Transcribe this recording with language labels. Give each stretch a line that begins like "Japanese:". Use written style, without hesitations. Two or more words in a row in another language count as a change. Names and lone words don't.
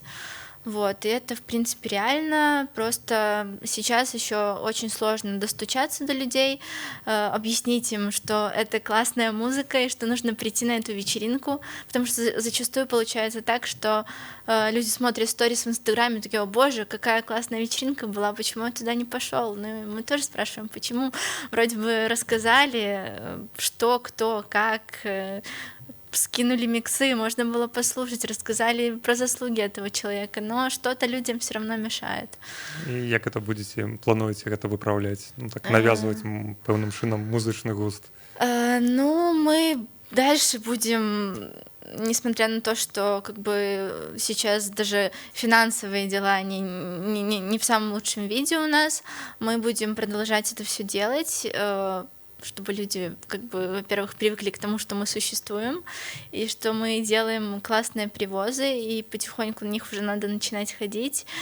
Russian: Вот, и это, в принципе, реально, просто сейчас еще очень сложно достучаться до людей, объяснить им, что это классная музыка и что нужно прийти на эту вечеринку, потому что зачастую получается так, что люди смотрят сторис в Инстаграме, такие: о боже, какая классная вечеринка была, почему я туда не пошел? Ну, и мы тоже спрашиваем, почему? Вроде бы рассказали, что, кто, как, скинули миксы, можно было послушать, рассказали про заслуги этого человека, но что-то людям все равно мешает.
Belarusian: І як это будзеце, плануеце гэта выпраўляць? Ну, так навязваць пэўным чынам музычны густ?
Russian: Ну, мы дальше будем, несмотря на то, что как бы сейчас даже финансовые дела не в самом лучшем виде у нас, мы будем продолжать это все делать, чтобы люди, как бы, во-первых, привыкли к тому, что мы существуем, и что мы делаем классные привозы, и потихоньку на них уже надо начинать ходить.